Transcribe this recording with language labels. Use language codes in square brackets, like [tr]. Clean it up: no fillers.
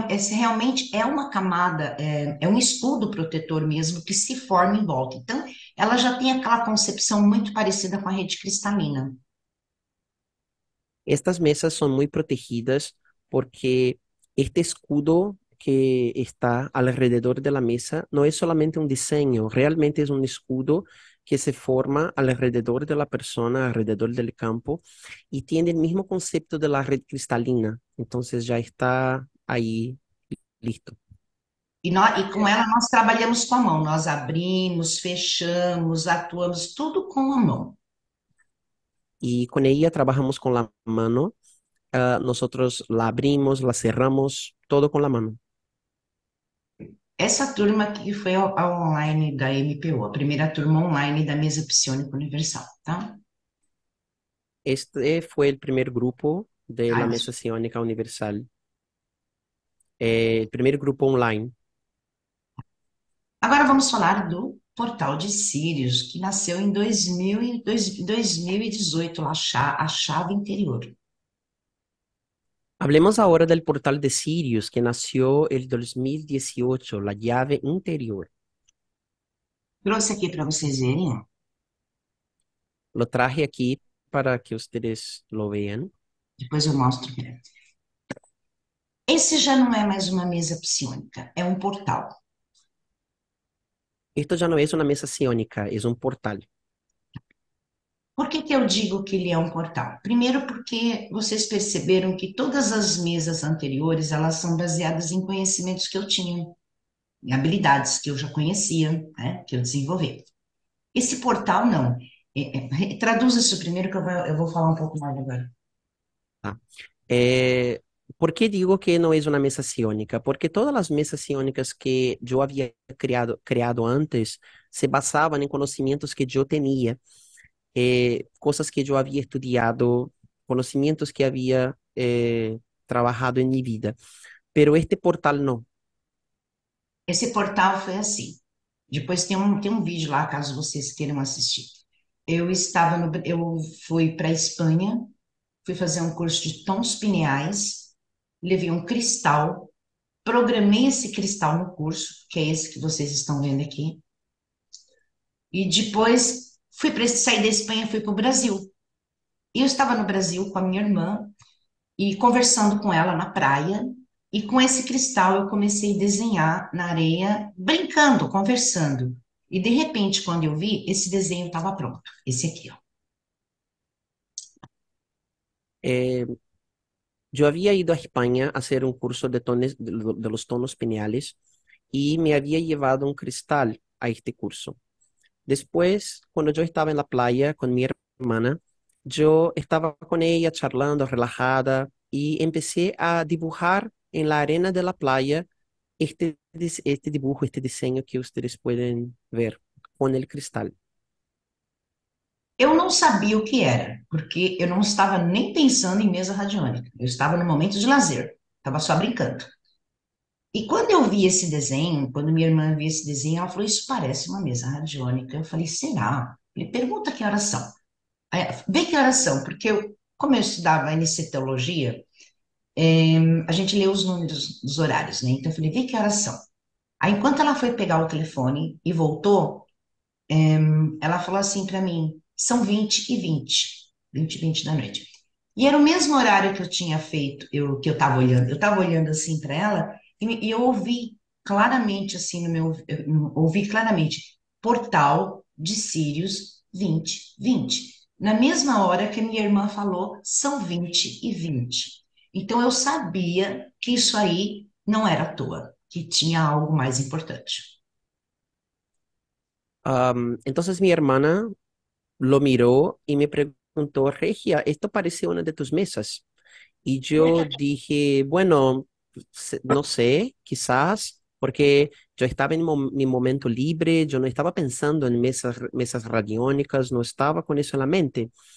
[pt] Realmente é uma camada, é um escudo protetor mesmo que se forma em volta. Então, ela já tem aquela concepção muito parecida com a rede cristalina. [es] Estas mesas son muy protegidas porque este escudo que está alrededor de la mesa no es solamente un diseño, realmente es un escudo que se forma alrededor de la persona, alrededor del campo, y tiene el mismo concepto de la red cristalina. Entonces ya está ahí listo. [pt] E com ela nós trabalhamos com a mão, nós abrimos, fechamos, atuamos, tudo com a mão. [es] Y con ella trabajamos con la mano. Nosotros la abrimos, la cerramos, todo con la mano. [pt] Essa turma aqui foi a online da MPO, a primeira turma online da Mesa Psionica Universal, tá? [es] Este fue el primer grupo de la Ai, Mesa Sionica Universal. El primer grupo online. [pt] Agora vamos falar do Portal de Sírios, que nasceu em 2018, lá, a chave interior. [es] Hablemos ahora del portal de Sirius que nació el 2018, la llave interior. [pt] Trouxe aqui para vocês verem, ó. [es] Lo traje aquí para que ustedes lo vean. [pt] Depois eu mostro. Esse já não é mais uma mesa psiônica, é um portal. [es] Esto ya no es una mesa sionica, es un portal. [pt] Por que que eu digo que ele é um portal? Primeiro porque vocês perceberam que todas as mesas anteriores, elas são baseadas em conhecimentos que eu tinha, em habilidades que eu já conhecia, né, que eu desenvolvi. Esse portal não. Traduz isso primeiro que eu vou falar um pouco mais agora. Ah. [es] ¿Por qué digo que no es una mesa sionica? Porque todas las mesas sionicas que yo había creado antes se basaban en conocimientos que yo tenía, cosas que yo había estudiado, conocimientos que había trabajado en mi vida. Pero este portal no. [pt] Esse portal foi assim. Depois tem um vídeo lá, caso vocês queiram assistir. Eu fui para a Espanha, fui fazer um curso de tons pineais, levei um cristal, programei esse cristal no curso, que é esse que vocês estão vendo aqui, e depois saí da Espanha, fui para o Brasil. E eu estava no Brasil com a minha irmã e conversando com ela na praia, e com esse cristal eu comecei a desenhar na areia, brincando, conversando. E de repente, quando eu vi, esse desenho estava pronto. Esse aqui, ó. Eh, yo había ido a España a hacer un curso de los tonos pineales y me había llevado un cristal a este curso. Después, cuando yo estaba en la playa con mi hermana, yo estaba con ella charlando, relajada, y empecé a dibujar en la arena de la playa este dibujo, este diseño que ustedes pueden ver con el cristal. Eu não sabia o que era, porque eu não estava nem pensando em mesa radiônica. Eu estava no momento de lazer, estava só brincando. E quando eu vi esse desenho, quando minha irmã viu esse desenho, ela falou: Isso parece uma mesa radiônica. Eu falei: Será? Ele pergunta que horas são. Aí, vê que horas são, porque como eu estudava teologia, a gente lê os números dos horários, né? Então eu falei: Vê que horas são. Aí, enquanto ela foi pegar o telefone e voltou, ela falou assim para mim: São 20h20 da noite. E era o mesmo horário que eu tinha feito, que eu estava olhando. Eu estava olhando assim para ela e eu ouvi claramente assim no meu, eu ouvi claramente, portal de Sírios 2020. Na mesma hora que a minha irmã falou, são 20 e 20. Então eu sabia que isso aí não era à toa, que tinha algo mais importante. [es] Entonces mi hermana lo miró y me preguntó, Regia, esto parece una de tus mesas. Y yo dije, bueno, no sé, quizás, porque yo estaba en mi momento libre, yo no estaba pensando en mesas radiónicas, no estaba con eso en la mente.